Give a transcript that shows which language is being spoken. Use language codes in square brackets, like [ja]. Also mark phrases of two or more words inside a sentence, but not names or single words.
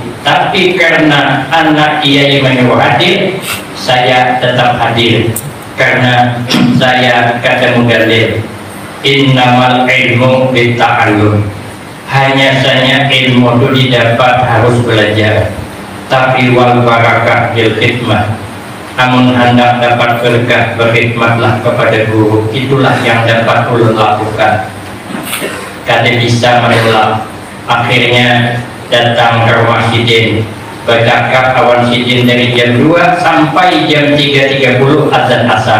[id] Tapi karena anak Kiai menyuruh hadir, saya tetap hadir. Karena saya kata mudalil, [ar] إنما العلم بالتعلم. [id] Hanya saja ilmu itu didapat harus belajar. [ar] Tapi والبركة بالخدمة. [id] Namun hendak dapat berkah, berkhidmatlah kepada guru. Itulah yang dapat ulun lakukan. [bjn] kada bisa menolak. [id] Akhirnya datang ke rumah Sidin, bercakap kawan Sidin dari jam 2 sampai jam 3.30 azan asar.